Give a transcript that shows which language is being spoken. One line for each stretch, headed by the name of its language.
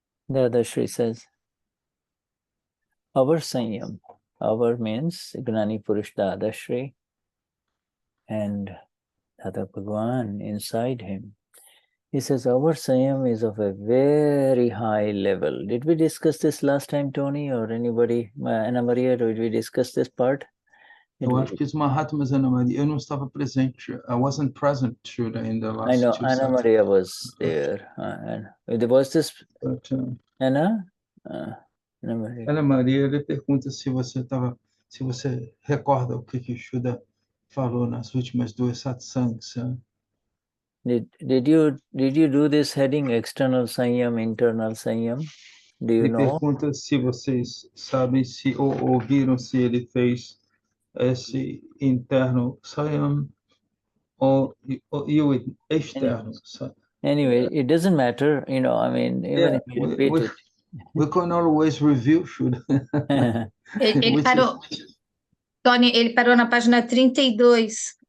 English: Dadashri says, our Saiyam, our means Gnani Purush Dadashri and Dada Bhagwan inside him. He says, our Saiyam is of a very high level. Did we discuss this last time, Tony, or anybody? Ana Maria, did we discuss this part?
Portuguese: Eu acho que os Mahatmas, Ana Maria, eu não estava presente.
English: I wasn't present in the last I know, two Ana Maria was there. And was this Ana? Ana Maria.
Portuguese: Ana Maria, ele pergunta se você recorda o que Shuddha falou nas últimas duas satsangs.
English: Did you do this heading, external Saiyam, internal Saiyam? Do you know?
Portuguese: Ele pergunta se vocês sabem se ou ouviram se ele fez esse interno Saiyam e o externo.
English: Anyway, it doesn't matter, you know, I mean, even if you repeat it. We can always review, Shuddha.
Portuguese: Ele parou, Tony, ele parou na página 32.